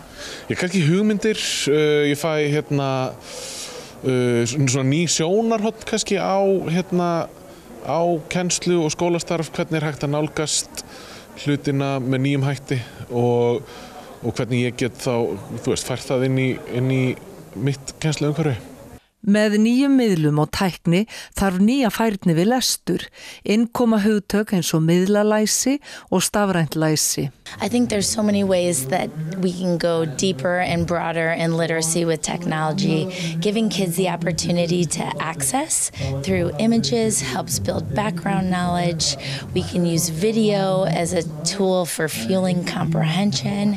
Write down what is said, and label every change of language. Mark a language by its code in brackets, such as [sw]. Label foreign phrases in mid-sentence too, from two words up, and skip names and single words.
[is] Ég kannski hugmyndir, ég fæ svona ný sjónarhorn kannski á kennslu og skólastarf, hvernig hægt að nálgast hlutina með nýjum hætti og hvernig ég get þá, fært það inn í mitt kennsluumhverfi. Með nýjum miðlum og tækni þarf nýja færni við lestur, innkoma hugtök eins og miðlalæsi og stafrænt læsi. [en] I think there's so many ways that we can go deeper and broader in literacy with technology. Giving kids the opportunity to access through images helps build background knowledge. We can use video as a tool for fueling comprehension.